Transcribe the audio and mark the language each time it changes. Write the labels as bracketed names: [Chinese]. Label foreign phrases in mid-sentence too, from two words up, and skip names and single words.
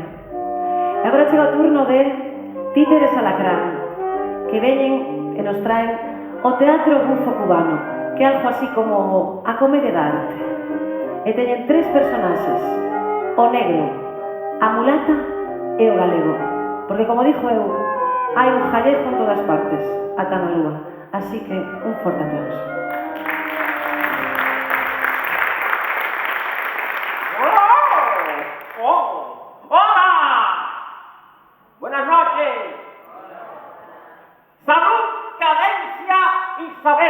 [Galician] E agora chega o turno de Títeres Alacrán, que veñen e nos traen o teatro bufo cubano, que é algo así como a comedia da arte. E teñen tres personaxes: o negro, a mulata e o galego. Porque, como dixo eu, hai un jallejo en todas partes, ata na lúa. Así que, un forte aplauso. [Spanish] Buenas noches. Salud, cadencia y saber.